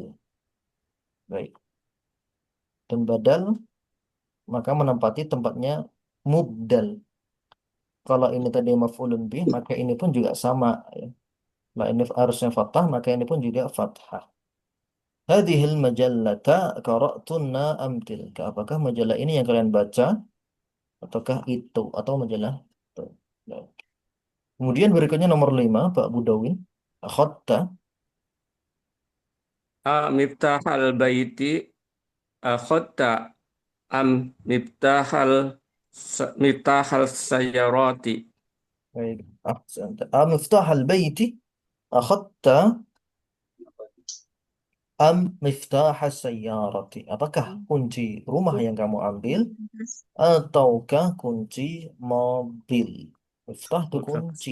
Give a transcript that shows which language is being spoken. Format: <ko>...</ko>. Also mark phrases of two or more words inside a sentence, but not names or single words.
<id>Baik. Dan badal maka menempati tempatnya mubdal. Kalau ini tadi</id> <ar>مفعول به</ar> <id>maka ini pun juga sama ya. Nah, ini harusnya fathah maka ini pun juga fathah.</id> <ar>هذه المجلة قرأتن أم تلك.</ar> <id>Apakah majalah ini yang kalian baca ataukah itu atau majalah itu? Nah. Kemudian berikutnya nomor 5 Pak Budawin.</id> <ar>Akhadta. مفتاح البيت أخذت أم مفتاح السيارة. Baik. أحسنت. مفتاح البيت. أخذت أم مفتاح السيارة.</ar> <id>Apakah kunci rumah yang kamu ambil ataukah kunci mobil? Miftah itu kunci.</id>